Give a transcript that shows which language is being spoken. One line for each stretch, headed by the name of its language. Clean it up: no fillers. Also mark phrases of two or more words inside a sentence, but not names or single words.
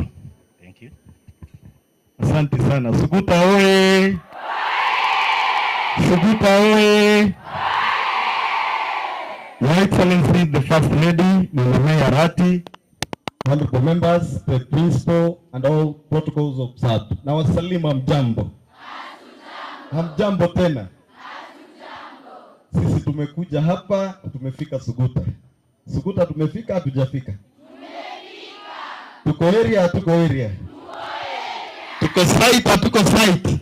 English: Thank you.
Swahili: Asante sana. Suguta oye! Suguta oye!
English: Your Excellency, the First Lady, Mama Arati, honorable members, the principal, and all protocols observed.
Swahili: Na wasalimu hamjambo. Hamjambo tena. sisi tumekuja hapa, tumefika Suguta. Suguta tumefika, hatujafika? Tumefika. Tuko area, hatuko area? Tuko site, hatuko site?